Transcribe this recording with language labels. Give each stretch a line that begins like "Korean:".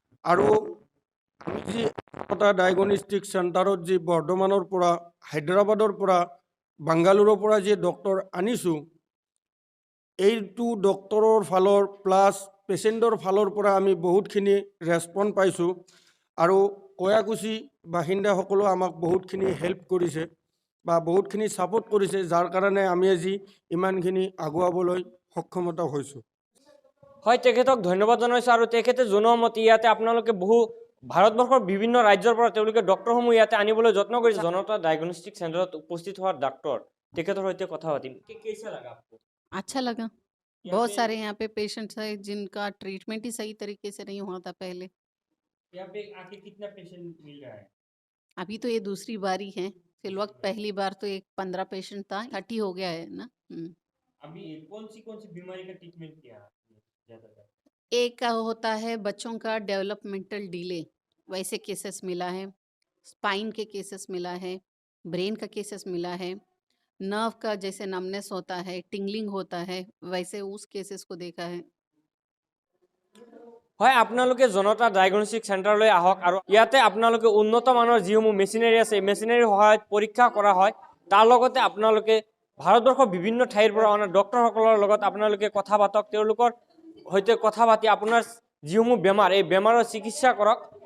Assamese: আৰু আমি যি জনতা ডায়েগনষ্টিক চেণ্টাৰত যি বৰ্ধমানৰ পৰা, হায়দৰাবাদৰ পৰা, বাংগালোৰৰ পৰা যি ডক্টৰ আনিছোঁ, এইটো ডক্টৰৰ ফালৰ প্লাছ পেচেণ্টৰ ফালৰ পৰা আমি বহুতখিনি ৰেছপন্স পাইছোঁ আৰু কয়াকুছি বাসিন্দাসকলেও আমাক বহুতখিনি হেল্প কৰিছে বা বহুতখিনি ছাপোৰ্ট কৰিছে, যাৰ কাৰণে আমি আজি ইমানখিনি আগুৱাবলৈ সক্ষমতা হৈছোঁ। হয়, তেখেতক ধন্যবাদ জনাইছোঁ। আৰু তেখেতে জনোৱা মতে ইয়াতে আপোনালোকে বহু ভাৰতবৰ্ষৰ বিভিন্ন ৰাজ্যৰ পৰা তেওঁলোকে ডক্টৰসমূহ ইয়াতে আনিবলৈ যত্ন কৰিছে। জনতা ডায়েগনষ্টিক চেণ্টাৰত উপস্থিত হোৱা ডাক্তৰ তেখেতৰ সৈতে কথা পাতিম।
Hindi: কেইসা লাগা আপকো? अच्छा लगा। बहुत सारे यहाँ पे पेशेंट्स हैं जिनका ट्रीटमेंट ही सही तरीके से नहीं हुआ था पहले। यहाँ पे आके कितना पेशेंट मिल रहा है? अभी तो ये दूसरी बारी है, फिर वक्त पहली बार तो एक 15 पेशेंट था, 30 हो गया है ना। अभी कौन सी बीमारी का ट्रीटमेंट किया ज्यादातर? एक का होता है बच्चों का डेवलपमेंटल डिले, वैसे केसेस मिला है, स्पाइन के केसेस मिला है, ब्रेन का केसेस मिला है, नर्व का जैसे नमनेस होता है, टिंगलिंग होता है, वैसे उस केसेस को देखा है।
Assamese: হয়, আপোনালোকে জনতা ডায়েগনষ্টিক চেণ্টাৰলৈ আহক আৰু ইয়াতে আপোনালোকে উন্নত মানৰ যিসমূহ মেচিনাৰী আছে, মেচিনাৰীৰ সহায়ত পৰীক্ষা কৰা হয়। তাৰ লগতে আপোনালোকে ভাৰতবৰ্ষৰ বিভিন্ন ঠাইৰ পৰা অনা ডক্টৰসকলৰ লগত আপোনালোকে কথা পাতক, তেওঁলোকৰ সৈতে কথা পাতি আপোনাৰ যিসমূহ বেমাৰ, এই বেমাৰৰ চিকিৎসা কৰক।